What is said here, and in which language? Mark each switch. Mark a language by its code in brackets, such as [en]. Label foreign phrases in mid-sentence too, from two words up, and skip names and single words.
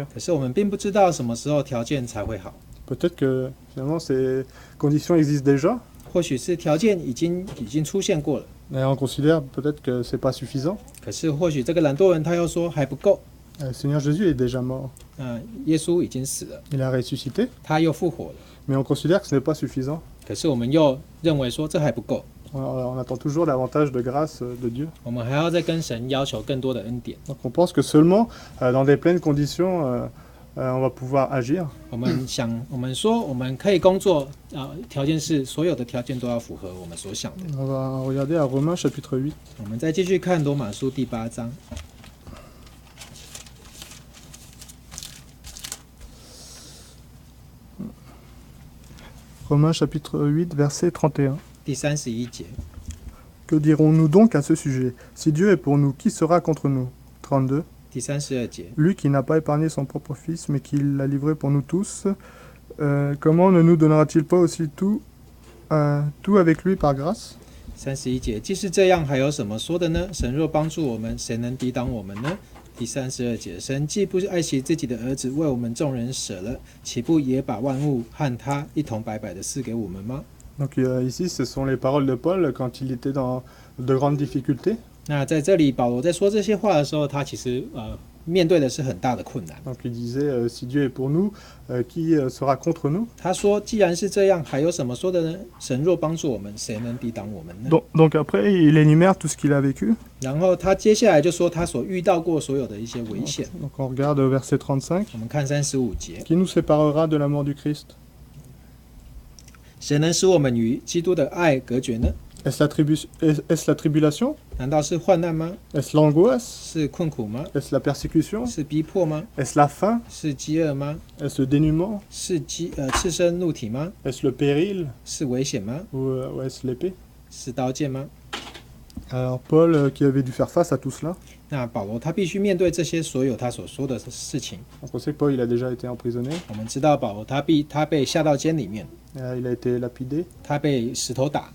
[zh] 可是我们并不知道什么时候条件才会好， [fr] Peut-être que finalement ces conditions existent déjà, [zh] 或许是条件已经出现过了， [fr] mais on considère peut-être que c'est pas suffisant. [zh] 可是或许这个懒惰人他又说还不够。 [fr] Le Seigneur Jésus est déjà mort. [zh] 耶稣已经死了， [fr] Il a ressuscité, [zh] 他又复活了， [fr] mais on considère que ce n'est pas suffisant. [zh] 可是我们又认为说这还不够， [fr] On attend toujours davantage de grâce de Dieu. [zh] 我们还要再跟神要求更多的恩典。 [fr] Donc on pense que seulement dans des pleines conditions, on va pouvoir agir. [zh] 我们说我们可以工作，条件是所有的条件都要符合我们所想的。 [fr] On va regarder à Romains chapitre 8. [zh] 我们再继续看罗马书第8章， [fr] Romains chapitre 8, verset 31. [zh] 第31节。 [fr] Que dirons-nous donc à ce sujet? Si Dieu est pour nous, qui sera contre nous? 32. [zh] 第32节， [fr] Lui qui n'a pas épargné son propre Fils, mais qui l'a livré pour nous tous, comment ne nous donnera-t-il pas aussi tout avec lui par grâce? [zh] 31 节，既是这样，还有什么说的呢？神若帮助我们，谁能抵挡我们呢？第32节，神既不爱惜自己的儿子，为我们众人舍了，岂不也把万物和他一同白白的赐给我们吗？ [fr] Donc ici, ce sont les paroles de Paul quand il était dans de grandes difficultés. [zh] 那在这里，保罗在说这些话的时候，他其实面对的是很大的困难。 [fr] Donc il disait, si Dieu est pour nous, qui sera contre nous? [zh] 他说：“既然是这样，还有什么说的呢？神若帮助我们，谁能抵挡我们呢？” [fr] Donc après, il énumère tout ce qu'il a vécu. [zh] 然后他接下来就说他所遇到过所有的一些危险。 [fr] Donc on regarde verset 35. [zh] 我们看35节， [fr] Qui nous séparera de la mort du Christ? [zh] 谁能使我们与基督的爱隔绝呢？ [fr] Est-ce la tribulation? [zh] 难道是患难吗？ [fr] Est-ce l'angoisse? [zh] 是困苦吗？ [fr] Est-ce la persécution? [zh] 是逼迫吗？ [fr] Est-ce la faim? [zh] 是饥饿吗？ [fr] Est-ce le dénuement? [zh] 是赤身露体吗？ [fr] Est-ce le péril? [zh] 是危险吗？ [fr] Ou est-ce l'épée? [zh] 是刀剑吗？ [fr] Alors Paul, qui avait dû faire face à tout cela, [zh] 那保罗他必须面对这些所有他所说的事情。 [fr] donc on sait que Paul il a déjà été emprisonné, [zh] 我们知道保罗他被下到监里面， [fr] il a été lapidé. [zh] 他被石头打。